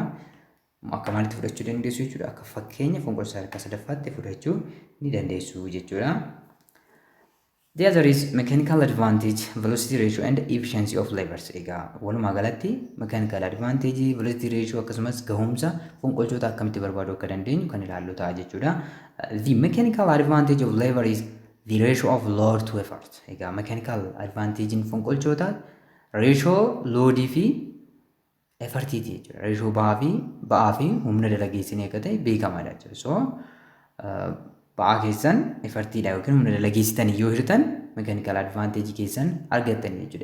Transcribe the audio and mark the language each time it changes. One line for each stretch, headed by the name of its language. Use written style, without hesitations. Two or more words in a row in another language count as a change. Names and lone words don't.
Oromo: Akka maalitti fudhachuu dandeessu jechuudha? Akka fakkeenya fonqolcha sadarkaa sadaffaatti fudhachuu ni dandeessu jechuudha.
English: The other is mechanical advantage, velocity ratio and efficiency of labors.
Oromo: Egaa walumaa galatti
English: mechanical advantage, velocity ratio
Oromo: akkasumas gahumsa fonqolchoota akkamitti barbaaduu akka dandeenyu kan ilaallu ta'a jechuudha.
English: The mechanical advantage of labor is the ratio of load to effort.
Oromo: Egaa
English: mechanical advantage
Oromo: in fonqolchoota ratio loadii fi effortiiti jechuudha. Ratio ba'aa fi humna dalageessinii akka ta'e beekamaadha jechuudha. So ba'aa keessan effortiidha yookiin humna dalageessitan yoo hirtan
English: mechanical advantage
Oromo: keessan argattan jechuudha.